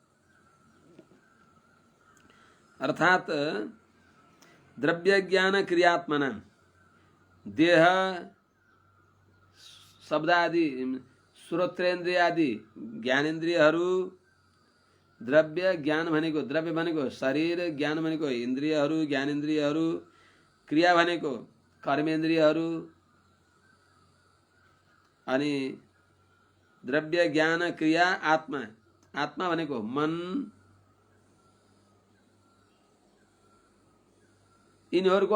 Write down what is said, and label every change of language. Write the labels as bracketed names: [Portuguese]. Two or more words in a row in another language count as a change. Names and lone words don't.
[Nepali] अर्थात द्रव्य ज्ञान क्रियात्मना देह शब्द आदि श्रोत्रेन्द्रिय आदि ज्ञानेन्द्रियहरू, द्रव्य ज्ञान भनेको द्रव्य भनेको शरीर, ज्ञान भनेको इन्द्रियहरू ज्ञानेन्द्रियहरू, क्रिया भनेको कर्मेन्द्रियहरू, अनि द्रव्य ज्ञान क्रिया आत्मा, आत्मा भनेको मन, यिनीहरूको